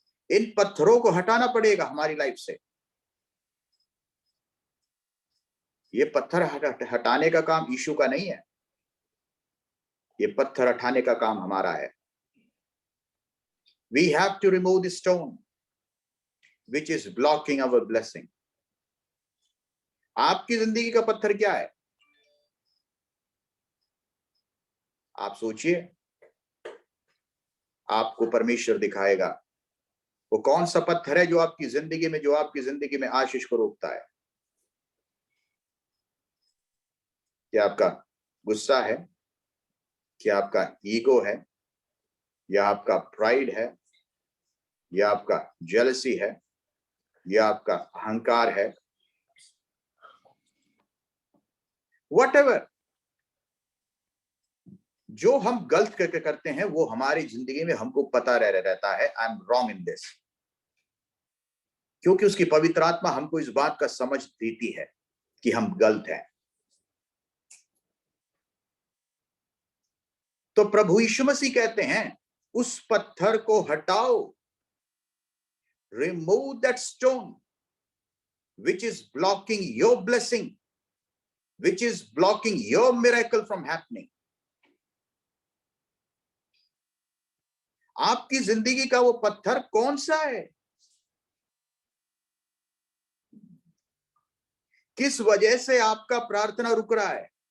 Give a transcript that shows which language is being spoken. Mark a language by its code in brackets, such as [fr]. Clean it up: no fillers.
[hi] इन पत्थरों को हटाना पड़ेगा हमारी लाइफ से। ये पत्थर हटाने का काम यीशु का नहीं है, ये पत्थर हटाने का काम हमारा है। [en] We have to remove the stone which is blocking our blessing. [hi] आपकी जिंदगी का पत्थर क्या है? आप सोचिए, आपको परमेश्वर दिखाएगा वो कौन सा पत्थर है जो आपकी जिंदगी में आशीष को रोकता है। क्या आपका गुस्सा है? क्या आपका ईगो है? या आपका प्राइड है? या आपका जेलसी है? या आपका अहंकार है? [en] Whatever, [hi] जो हम गलत करके करते हैं वो हमारी जिंदगी में हमको पता रहता है, [en] I am wrong in this, [hi] क्योंकि उसकी पवित्र आत्मा हमको इस बात का समझ देती है कि हम गलत हैं। तो प्रभु यीशु मसीह कहते हैं उस पत्थर को हटाओ। [en] Remove that stone which is blocking your blessing, which is blocking your miracle from happening. [hi] आपकी जिंदगी का वो पत्थर कौन सा है? किस वजह से आपका प्रार्थना रुक रहा है?